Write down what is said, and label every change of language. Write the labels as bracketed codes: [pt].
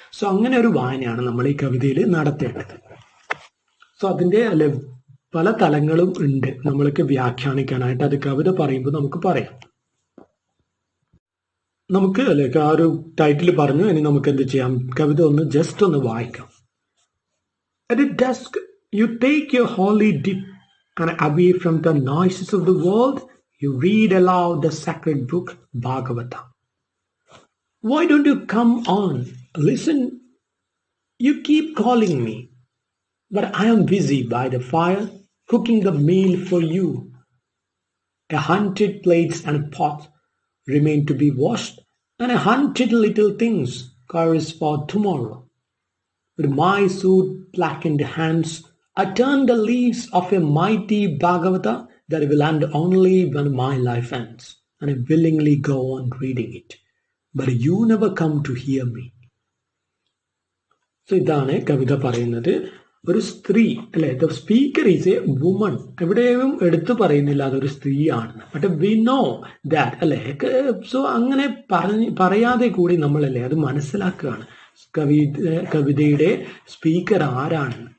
[ml] So അങ്ങനെ ഒരു വായനയാണ് നമ്മൾ ഈ കവിതയിൽ നടത്തേണ്ടത്. സോ അതിന്റെ പല തലങ്ങളും ഉണ്ട് നമ്മൾക്ക് വ്യാഖ്യാനിക്കാനായിട്ട്. അത് കവിത പറയുമ്പോൾ നമുക്ക് പറയാം. നമുക്ക് ആ ഒരു ടൈറ്റിൽ പറഞ്ഞു, ഇനി നമുക്ക് എന്ത് ചെയ്യാം? കവിത ഒന്ന് ജസ്റ്റ് ഒന്ന് വായിക്കാം. [en] At dusk you take your holy dip, and away from the noises of the world you read aloud the sacred book Bhagavata. Why don't you come on? Listen, you keep calling me, but I am busy by the fire cooking the meal for you. 100 plates and pots remain to be washed, and 100 little things chorus for tomorrow. With my soot-blackened hands, I turn the leaves of a mighty Bhagavata that will end only when my life ends, and I willingly go on reading it. But you never come to hear me. So [ml] ഇതാണ് കവിത പറയുന്നത്. ഒരു സ്ത്രീ [en] The speaker is a woman. [ml] എവിടെയും എടുത്തു പറയുന്നില്ല അതൊരു സ്ത്രീയാണെന്ന്. [en] but we know that [ml] so അങ്ങനെ പറയാതെ കൂടി നമ്മളല്ലേ അത് മനസ്സിലാക്കുകയാണ് കവിതയുടെ സ്പീക്കർ ആരാണെന്ന്.